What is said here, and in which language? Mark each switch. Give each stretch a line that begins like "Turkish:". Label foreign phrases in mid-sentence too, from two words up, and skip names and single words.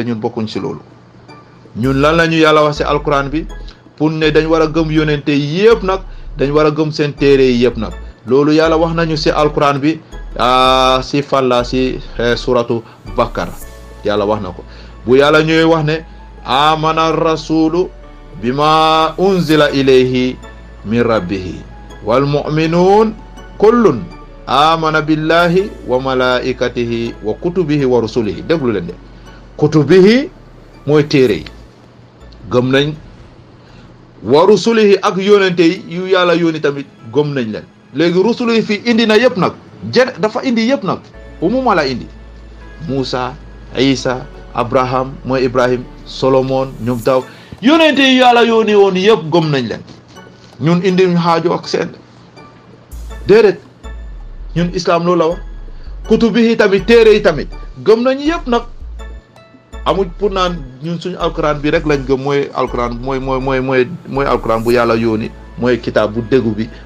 Wolof: ñun bokkuñ si loolu ñun lan la ñu yàlla wax si alquran bi pour ne dañ war a gëm yonente yëpp nag dañ war a gëm seen téere yi yëpp nag loolu yàlla wax nañu si alquran bi si falla si suratu Bakara yàlla wax na ko bu yàlla ñëwee wax ne
Arabic: آمن الرسول بما أنزل إليه من ربه والمؤمنون كل آمن بالله وملائكته وكتبه ورسله
Wolof: déglu leen de kutubihi mooy téere yi gëm nañ
Arabic: ورسله
Wolof: ak yonente yi yu yàlla yónni tamit gëm nañ leen léegi rusulihi fii indi na yëpp nag dafa indi yëpp nag umuma la indi Musa Isa Abraham mooy Ibrahim Solomon ñoom daw yonente yi yàlla yónni woon yëpp gëm nañ leen ñun indi ñu xaajo ak seen déedéet ñun islam loolu la wax kutubihi tamit téere yi tamit gëm nañ yëpp nag amuñ pour naan ñun suñu alquran bi rek lañ gëm mooy alquran mooy alquran bu yàlla yónni mooy kitaab bu déggu bi waaye